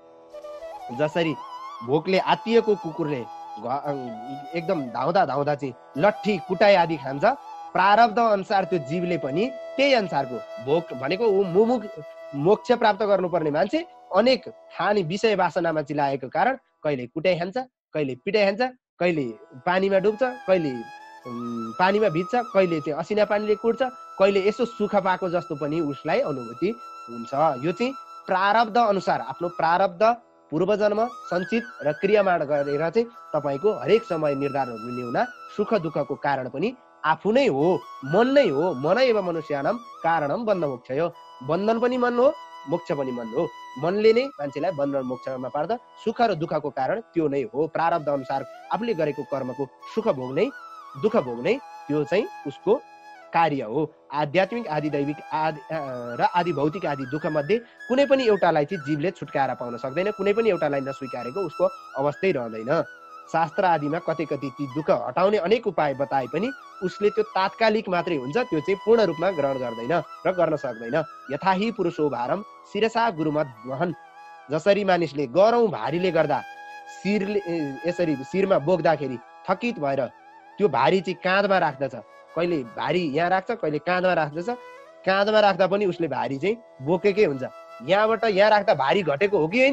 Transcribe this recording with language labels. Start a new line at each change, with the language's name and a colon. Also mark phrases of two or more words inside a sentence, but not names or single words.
Nepali: जसरी भोकले आत्तिएको कुकुरले एकदम धाउँदा धाउँदा चाहिँ लट्ठी कुटाई आदि खान्छ, प्रारब्ध अनुसार त्यो जीवले पनि त्यही अनुसारको भोक भनेको ऊ मोक्ष प्राप्त गर्नुपर्ने मान्छे अनेक खाने विषय वासनामा चिलाएको कारण कहिले कुटाइ खान्छ, कहिले पिटाइ खान्छ, कहिले पानीमा डुब्छ, कहिले पानीमा भिज्छ, कहिले चाहिँ असिना पानीले कुट्छ, कहिले यसो सुख पाएको जस्तो पनि उसलाई अनुभूति हुन्छ। यो चाहिँ प्रारब्ध अनुसार आफ्नो प्रारब्ध पूर्वजन्म सञ्चित र क्रियामा गरेर चाहिँ तपाईँको हरेक समय निर्धारण हुने हुना सुख दुःखको कारण पनि आफू नै हो, मन नै हो।
Sanskrit: मन एव मनुष्यानाम कारणम बन्ध मोक्ष हो।
Nepali: बन्धन पनि मन हो, मोक्ष पनि मन हो। मनले नै मान्छेलाई बन्धन मोक्षमा पार्छ। सुख र दुःखको कारण त्यो नै हो। प्रारब्ध अनुसार आफूले गरेको कर्मको सुख भोग्ने दुःख भोग्ने त्यो चाहिँ उसको कार्य हो। आध्यात्मिक आदि दैविक र आदि भौतिक आदि दुःख मध्ये कुनै पनि एउटालाई चाहिँ जीवले छुटकारा पाउन सक्दैन। कुनै पनि एउटालाई नस्वीकारेको उसको अवस्थै रहँदैन। शास्त्र आदिमा कतै कतै ती दुःख हटाउने अनेक उपाय बताए पनि उसले त्यो तात्कालिक मात्रै हुन्छ, त्यो चाहिँ पूर्ण रूपमा ग्रहण गर्दैन र गर्न सक्दैन।
Sanskrit: यथाहि पुरुषो भारम शिरसा गुरुमत वहन।
Nepali: जसरी मानिसले गरौँ भारीले गर्दा शिरले यसरी शिरमा बोक्दाखेरि थकित भएर त्यो भारी चाहिँ काँधमा राख्दछ, कहिले भारी यहाँ राख्छ, कहिले काँधमा राख्दछ। काँधमा राख्दा पनि उसले भारी चाहिँ बोकेकै हुन्छ। यहाँबाट यहाँ राख्दा भारी घटेको हो कि होइन?